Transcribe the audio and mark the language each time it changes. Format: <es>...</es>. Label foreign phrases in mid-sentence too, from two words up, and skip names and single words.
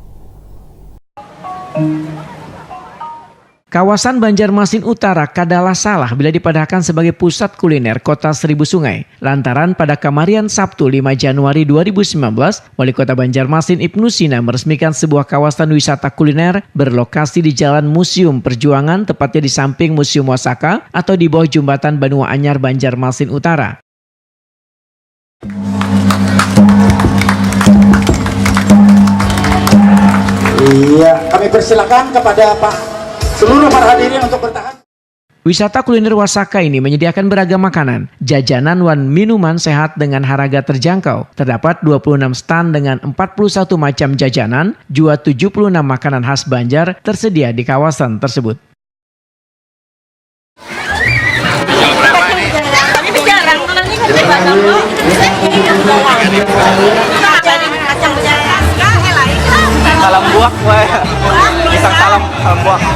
<id>Kawasan Banjarmasin Utara kadalah salah bila dipadahkan sebagai pusat kuliner kota Seribu Sungai. Lantaran pada Kamarian Sabtu 5 Januari 2019, Wali Kota Banjarmasin Ibnu Sina meresmikan sebuah kawasan wisata kuliner berlokasi di Jalan Museum Perjuangan, tepatnya di samping Museum Wasaka atau di bawah Jembatan Banua Anyar, Banjarmasin Utara. Iya, kami persilakan kepada seluruh para hadirin untuk bertahan. Wisata kuliner Wasaka ini menyediakan beragam makanan, jajanan dan minuman sehat dengan harga terjangkau. Terdapat 26 stand dengan 41 macam jajanan, juga 76 makanan khas Banjar tersedia di kawasan tersebut. Salam buak, pisang salam buak.</id>